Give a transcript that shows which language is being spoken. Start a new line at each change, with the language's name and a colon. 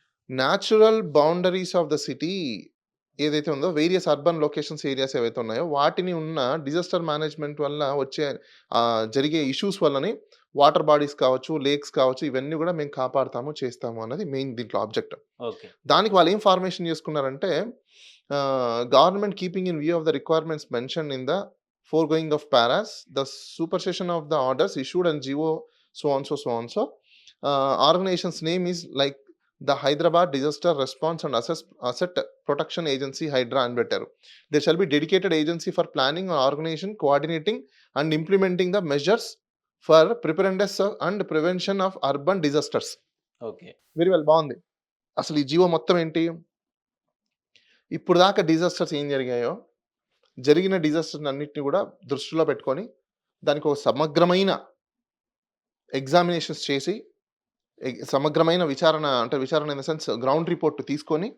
English: natural boundaries of the city
Telugu: ఏదైతే ఉందో,
English: various urban locations areas
Telugu: ఏవైతే ఉన్నాయో, వాటిని ఉన్న డిజాస్టర్ మేనేజ్మెంట్ వల్ల వచ్చే జరిగే ఇష్యూస్ వల్లని వాటర్ బాడీస్ కావచ్చు, లేక్స్ కావచ్చు, ఇవన్నీ గూడా మేము కాపాడుతాము, చేస్తాము అన్నది మెయిన్ దీంట్లో ఆబ్జెక్ట్.
English: Okay.
Telugu: దానికి వాళ్ళేం ఫార్మేషన్ చేసుకున్నారంటే
English: Government keeping in view of the requirements mentioned in the foregoing of paras, the supersession of the orders issued and GO so on so. Organization's name is like the Hyderabad Disaster Response and Asset Protection Agency, Hydra and better. There shall be dedicated agency for planning and organization, coordinating and implementing the measures for preparedness and prevention of urban disasters. Okay. Very well,
Telugu: బాగుంది. అసలు ఈ GO మొత్తం ఏంటి? ఇప్పుడు దాకా disasters ఏం జరిగాయో, జరిగిన డిజాస్టర్స్ అన్నిటిని కూడా దృష్టిలో పెట్టుకొని దానికి ఒక సమగ్రమైన ఎగ్జామినేషన్స్ చేసి సమగ్రమైన విచారణ
English: in the sense ground report
Telugu: తీసుకొని